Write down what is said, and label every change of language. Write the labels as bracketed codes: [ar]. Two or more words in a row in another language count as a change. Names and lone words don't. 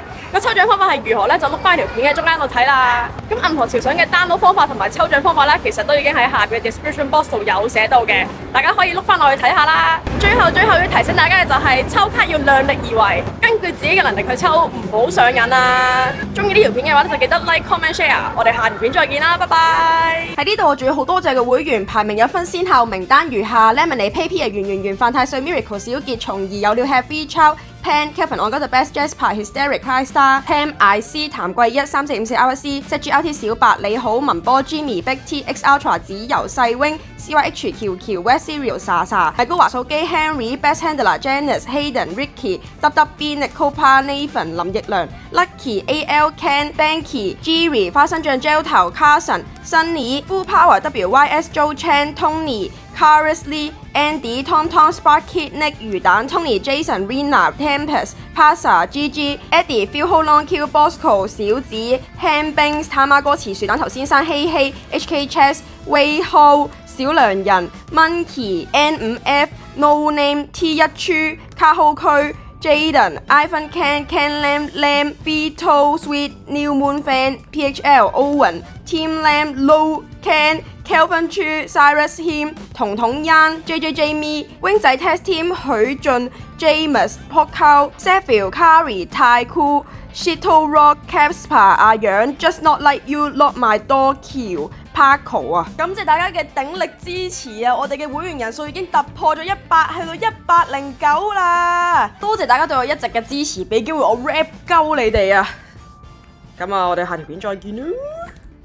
[yue] 個抽獎方法係如何咧？就碌翻條片嘅中間度睇啦。咁銀河潮上嘅 download 方法同埋抽獎方法咧，其實都已經喺下邊嘅 [en] description box [yue] 度有寫到嘅，大家可以碌翻落去睇下啦。最後要提醒大家嘅就係抽卡要量力而為，根據自己嘅能力去抽，唔好上癮啊！中意呢條片嘅話咧，就記得 [en] like、comment、share。 [yue] 我哋下條片再見啦，拜拜！喺呢度我仲要好多謝嘅會員，排名有分先後，名單如下 ：Lemonade、PayP 啊、圓、范太歲、Miracle、小傑、從兒、有料、Happy、Chow、Pan、Kevin、我覺得 Best、Jasper、Hysteric、High Star、Ham、IC、譚貴一、3454 RSC、ZGLT 小白、你好、文波、Jimmy、Big T、X Ultra、子由、細 wing、CYH、喬、West Cereal、莎、米高華數機、Henry、Best Handler、Janice、Hayden、Ricky、WB、Nicola、Nathan、林奕良、Lucky、AL、Ken、Banky、Jerry、花生醬 Gel 頭、Carson、Sunny、Full Power、WYS、Joe Chan、Tony、Caris Lee、Andy、Tom、Sparky、Nick、魚蛋、Tony、Jason、Rina、Tempest、Pasa、GG、Eddie、Phil、Ho Long、Q、Bosco、小子、Ham、Banks、他媽哥、慈樹蛋頭先生、希希、HK、Chess、Way、Ho、小良人、Monkey、N5F、No Name、T1 區、Jaden、Ivan、Ken、Ken Lam、Lam、Vito、Sweet、New Moon Fan、PHL、Owen、Team Lam、Low、Ken、Kelvin Chu、Cyrus、Him、彤彤欣、JJ、Jamie、Wing 仔 Test Team、許俊、James、Podcast、Sheffield、Carrie、太酷、Shito、Rock、Capspa、阿楊、Just Not Like You、Lock My Door、Paco 啊！感謝大家嘅鼎力支持啊！我哋嘅會員人數已經突破咗100，去到109啦！多謝大家對我一直嘅支持，俾機會我 rap 鳩你哋啊！咁啊，我哋下條片再見啦！